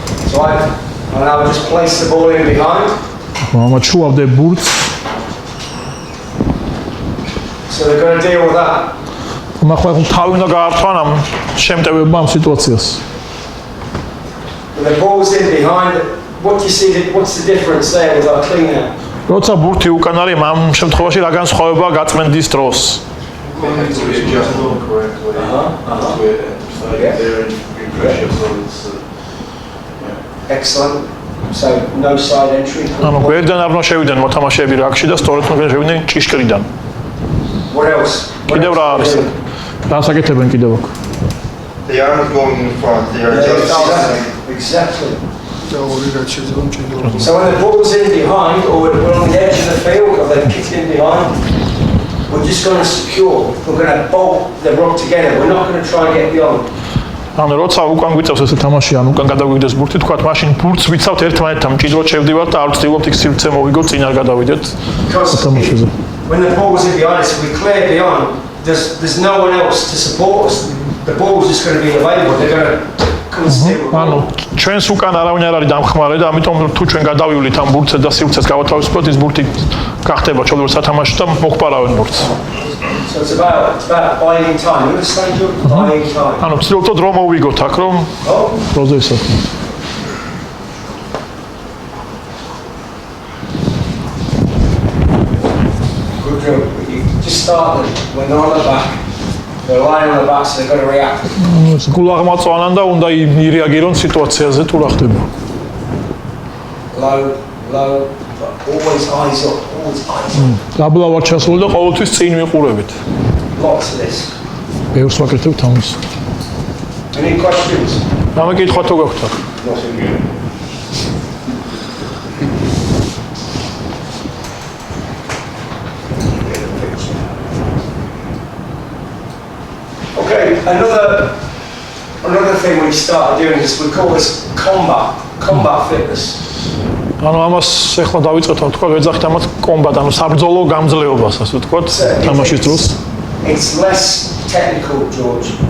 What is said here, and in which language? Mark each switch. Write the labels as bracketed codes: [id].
[en] So I'll just place the ball in behind. [ka] ამაჩუავდე ბურთს. [en] So they're going to deal with that. [ka] ახლა თავი უნდა გაართვან ამ შემტევებმა ამ სიტუაციას. [en] When the ball's in behind, what do you see? What's the difference there with our cleaner? [ka] როცა ბურთი უკან არის, ამ შემთხვევაში რა განსხვავებაა გაწმენდის დროს? [en] Just correctly. To there in pressure, so it's. Excellent. So no side entry. [ka] ანუ გვერდიდან არ უნდა შევიდნენ მოთამაშეები რაგში და სწორედ უნდა შევიდნენ ჭიშკრიდან. [en] What else? [ka] კიდევ რა არის? რა საკეთებენ კიდევ აქ? [en] They aren't going in front. They are just. Exactly. [ka] და ორი რაც შეიძლება მჭიდროდ. [en] So when the ball's in behind, or we're on the edge of the field, or they're kicked in behind, we're just going to secure. We're going to bolt the rod together. We're not going to try and get beyond. [ka] ანუ როცა უკან გვიწევს ესე თამაში, ან უკან გადავიდეთ ბურთი, თქვათ, მაშინ ბურთს ვიცავთ ერთმანეთთან, მჭიდროდ შევდივართ და არ ვცდილობთ იქ სივრცე მოვიგოთ, წინ არ გადავიდეთ თამაშზე. [en] When the ball's in behind us, we clear beyond. There's no one else to support us. The ball's just going to be available. They're going to come and steal the ball. [ka] ანუ ჩვენს უკან არავინ არ არის დამხმარე და ამიტომ თუ ჩვენ გადავივლით ამ ბურთზე და სივრცეს გავათავისუფლოთ, ის ბურთი გახდება ჩოლურ სათამაშო და მოხპარავენ ბურთს. [en] So it's about buying time. You understand? You're buying time. [ka] ანუ ვცდილობთ დრო მოვიგოთ აქ რომ დროზე ისახო. [en] Good drill. You just start them when they're on the back. They're lying on the back, so they've got to react. [ka] გულაღმაწვანან და უნდა ირეაგირონ სიტუაციაზე თუ რა ხდება. [en] Low, but always eyes up. Always eyes up. [ka] დაბლა ვარ ჩასული და ყოველთვის წინ ვიყურებით. [en] Lots of this. [ka] ბევრს ვაკეთებთ ამას. [en] Any questions? [ka] გამეკითხვა თუ გაქვთ აქ? [en] Nothing good. Okay, another thing we started doing is we call this combat fitness. [ka] ანუ ამას ახლა დავიწყეთ თქვა ვეძახით ამას კომბატ, ანუ საბრძოლო გამძლეობას, ასე ვთქვათ, თამაშის დროს. [en] It's less technical, George.